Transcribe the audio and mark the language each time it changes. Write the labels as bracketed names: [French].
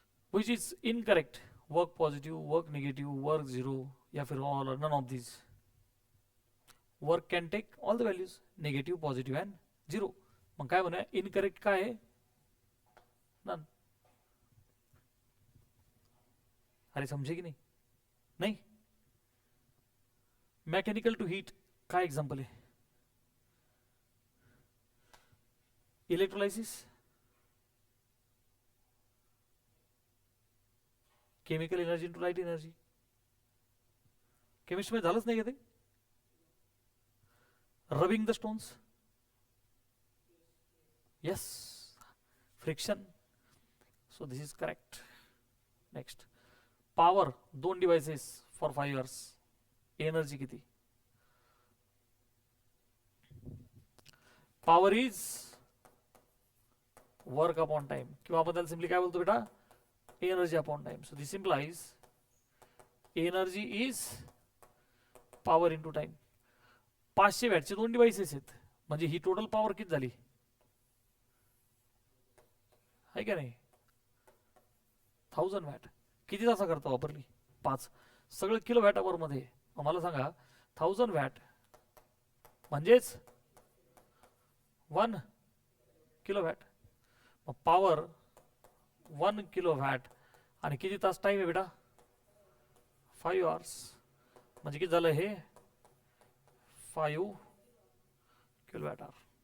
[English] Which is incorrect, work positive, work negative, work 0, [Hindi] या फिर [English] all or none of these. Work can take all the values, negative, positive and 0. [Marathi] मग काय म्हणूया, incorrect काय आहे, none. [Hindi] अरे समझे की नहीं, नहीं. [English] mechanical to heat काय example है, electrolysis, chemical energy into light energy, [Marathi] chemistry में झालंच नाही का ते, [English] Rubbing the stones, yes, friction, so this is correct. Next, power, 2 devices for 5 hours, [Marathi] energy किती, [English] power is work upon time, [Marathi] किंवा आपण त्याला सिंपली काय बोलतो बेटा, [English] Energy upon time. So this implies energy is power into time. [Marathi] 500 वॅटचे 2 devices आहेत, म्हणजे ही total power किती झाली आहे का नाही 1000 वॅट. किती तासा करता वापरली 5, सगळं किलो वॅट आवर मध्ये. मला सांगा 1000 वॅट म्हणजेच 1 किलो वॅट, मग पॉवर 1 किलो वॅट आणि किती तास टाइम आहे बेटा 5 आवर्स, म्हणजे किती झालं हे 5 किलो वॅट आवर.